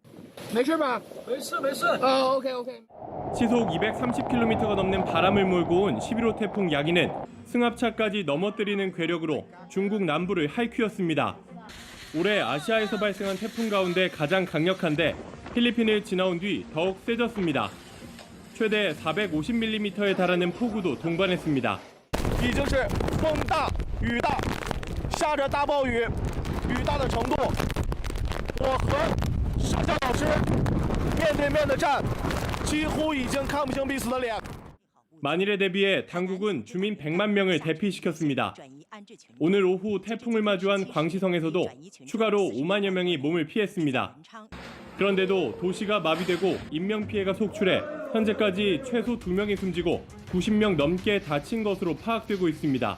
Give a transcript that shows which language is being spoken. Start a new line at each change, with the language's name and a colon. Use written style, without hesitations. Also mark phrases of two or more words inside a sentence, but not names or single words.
Korean: 시속 230km가 넘는 바람을 몰고 온 11호 태풍 야기는 승합차까지 넘어뜨리는 괴력으로 중국 남부를 핥히었습니다. 올해 아시아에서 발생한 태풍 가운데 가장 강력한데 필리핀을 지나온 뒤 더욱 세졌습니다. 최대 450mm에 달하는 폭우도 동반했습니다.
Chinese: 已经是风大雨大下着大暴雨雨大的程度我和上校老师面对面的站几乎已经看不清彼此的脸
Korean: 만일에 대비해 당국은 주민 100만 명을 대피시켰습니다. 오늘 오후 태풍을 마주한 광시성에서도 추가로 5만여 명이 몸을 피했습니다. 그런데도 도시가 마비되고 인명피해가 속출해 현재까지 최소 2명이 숨지고 90명 넘게 다친 것으로 파악되고 있습니다.